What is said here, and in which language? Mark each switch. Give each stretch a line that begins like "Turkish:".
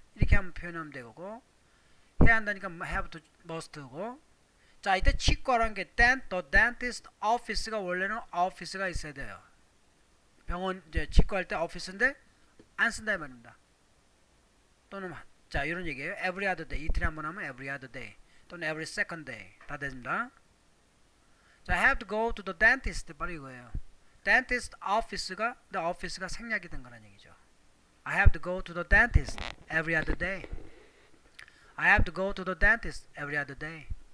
Korean: 이렇게 한번 표현하면 되고, 해야 한다니까 have to must고. 자, 이때 치과라는 게
English: the dentist office
Korean: 가 원래는 office가 있어야 돼요. 병원 이제 치과할 때 office인데 안 쓴다 이 말입니다. 또는 자, 이런 얘기예요.
English: Every other day.
Korean: 이틀에 한 번 하면
English: every other day.
Korean: 또는
English: every second day.
Korean: 다 됩니다. 자,
English: have to go to the dentist.
Korean: 바로 이거예요. dentist office가 the office가 생략이 된 거란 얘기죠.
English: I have to go to the dentist every other day. I have to go to the dentist every other day.